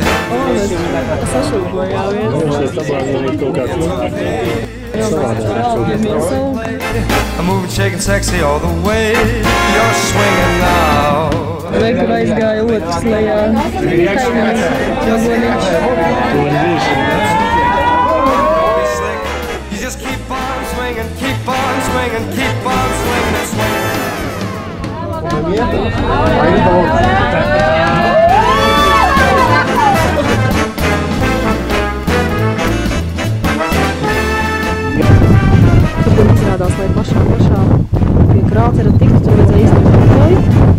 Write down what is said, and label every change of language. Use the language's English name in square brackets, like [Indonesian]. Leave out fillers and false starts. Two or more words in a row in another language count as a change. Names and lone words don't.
[English] I'm moving, shaking, sexy all the way. You're swinging now. [Latvian] Rekur aizgāja otrs lejā. [English] You just keep on swinging, keep on swinging, keep on swinging and swinging. [Latvian] Tur izrādās, lai pašā pie krātera tiktu, tur vajadzēja iztikt koju.